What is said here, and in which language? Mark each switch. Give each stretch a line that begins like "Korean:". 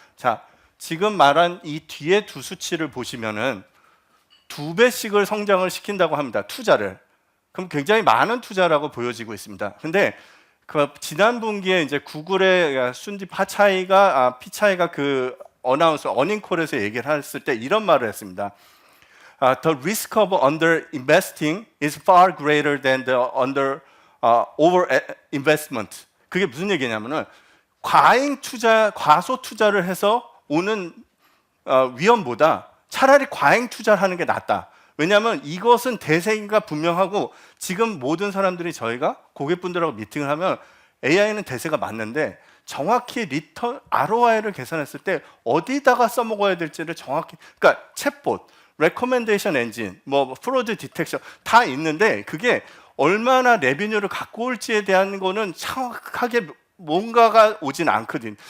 Korean: 자, 지금 말한 이 뒤에 두 수치를 보시면은 2배씩을 성장을 시킨다고 합니다. 투자를. 그럼 굉장히 많은 투자라고 보여지고 있습니다. 근데 그 지난 분기에 이제 구글의 순디 피차이가 그 어닝콜에서 얘기를 했을 때 이런 말을 했습니다.
English: The risk of under investing is far greater than the over investment.
Korean: 그게 무슨 얘기냐면은 과소 투자를 해서 오는 위험보다 차라리 과잉 투자를 하는 게 낫다. 왜냐하면 이것은 대세가 분명하고, 지금 모든 사람들이 저희가 고객분들하고 미팅을 하면 AI는 대세가 맞는데 정확히 리턴 ROI를 계산했을 때 어디다가 써먹어야 될지를 정확히, 그러니까 챗봇, 레코멘데이션 엔진, 뭐 프로드 디텍션 다 있는데 그게 얼마나 레비뉴를 갖고 올지에 대한 거는 정확하게 뭔가가 오진 않거든.